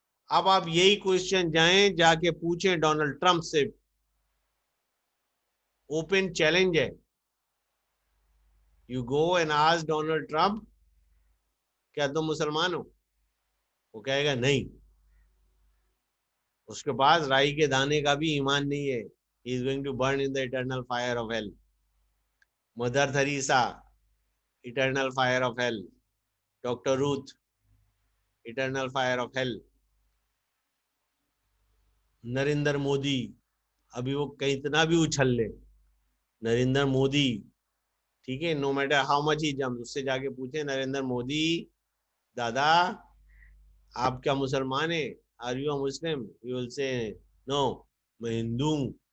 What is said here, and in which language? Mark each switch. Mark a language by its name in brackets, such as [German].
[Urdu] اب آپ یہی کوشچن جائیں جا کے پوچھیں ڈونلڈ ٹرمپ سے، اوپن چیلنج ہے. [English] you go and ask [Urdu] Donald Trump کیا تم مسلمان ہو؟ وہ کہے گا نہیں. اس کے پاس رائی کے دانے کا بھی ایمان نہیں ہے. [English] He is going to burn in the eternal fire of hell. Mother Teresa, eternal fire of hell. Doctor Ruth, eternal fire of hell. [Urdu] Narendra Modi, ابھی وہ کتنا بھی اچھل لے، نریندر مودی، ٹھیک ہے، [English] no matter how much he jump, [Urdu] اس سے جا کے پوچھیں نریندر مودی دادا آپ کیا مسلمان ہیں؟ [English] Are you a Muslim? You will say no [Urdu] میں ہندو ہوں.